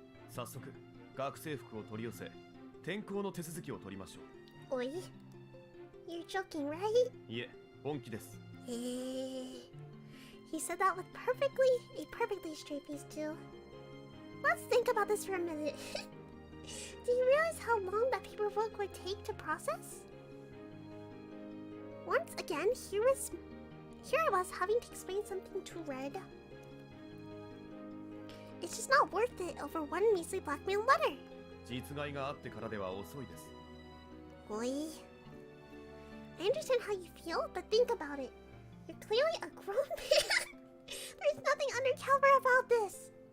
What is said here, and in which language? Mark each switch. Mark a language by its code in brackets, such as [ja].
[ja] 早速、学生服を取り寄せ、転校の手続きを取りましょう。 [en] Oi. You're joking, right? [ja] いえ、本気です。 [en] He said that with a perfectly straight face too. Let's think about this for a minute. Do you realize how long that paperwork would take to process? Once again, here I was having to explain something to Red. It's just not worth it over one measly blackmail letter. [ja] 実害があってからでは遅いです。 Oi. [en] I understand how you feel, but think about it. You're clearly a grown man. There's nothing undercover about this.